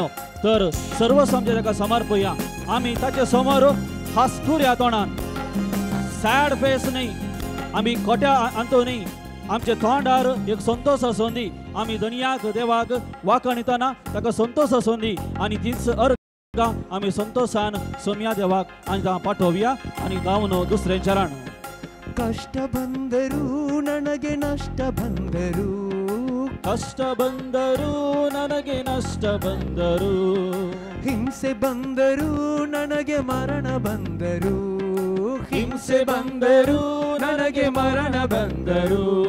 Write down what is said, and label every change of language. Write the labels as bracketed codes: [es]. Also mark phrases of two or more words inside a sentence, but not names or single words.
[kok] तर सर्व आमचे ताका समर्पया. आमी ताचे समोर हास्कुऱ्या तोंडान, [en] sad face [kok] न्हय, आमी खोट्या अंतो न्हय, आमचे तोंडार एक संतोष आसूं दी. आमी दुनियाक देवाक वाखणितना ताका संतोष आसूं दी आनी तीच अर्घ आमी संतोषान सोम्या देवाक आनी ताका पाठोवया आनी गावन दुसरे चरण. [kn] ಕಷ್ಟ ಬಂದರೂ ನನಗೆ ನಷ್ಟ ಬಂದರೂ, ಕಷ್ಟ ಬಂದರೂ ನನಗೆ ನಷ್ಟ ಬಂದರೂ, ಹಿಂಸೆ ಬಂದರೂ ನನಗೆ ಮರಣ ಬಂದರೂ, ಹಿಂಸೆ ಬಂದರೂ ನನಗೆ ಮರಣ ಬಂದರೂ,